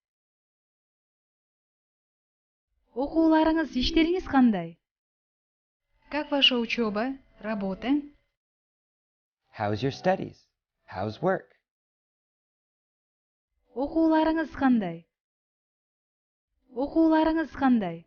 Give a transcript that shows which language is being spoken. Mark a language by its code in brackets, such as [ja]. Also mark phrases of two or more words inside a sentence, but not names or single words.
[kk] Оқуларыңыз, іштеріңіз қандай? [ru] Как ваша учеба, работа? [en] How's your studies? How's work? [kk] Оқуларыңыз қандай? Оқуларыңыз қандай?